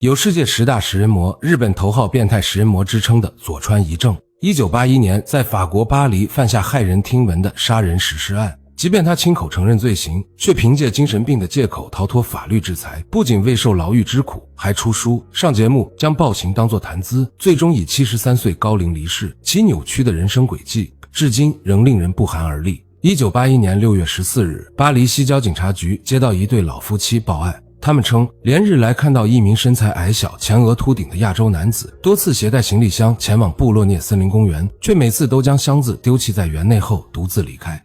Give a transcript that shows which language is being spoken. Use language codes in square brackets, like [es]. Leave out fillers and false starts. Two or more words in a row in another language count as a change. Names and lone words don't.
[zh] 有世界10大食人魔、日本头号变態食人魔之称的佐川一正，1981年在法國巴黎犯下骇人听闻的杀人实施案。即便他亲口承認罪行，却凭借精神病的借口逃脱法律制裁，不仅未受牢狱之苦，還出書上節目，將暴行當作谈資，最終以73歲高齡離世。其扭曲的人生軌跡，至今仍令人不寒而栗。1981年6月14日，巴黎西郊警察局接到一對老夫妻報案，他們稱连日來看到一名身材矮小、前額秃頂的亞洲男子多次攜帶行李箱前往布洛涅森林公園，卻每次都將箱子丟棄在園內後獨自離開。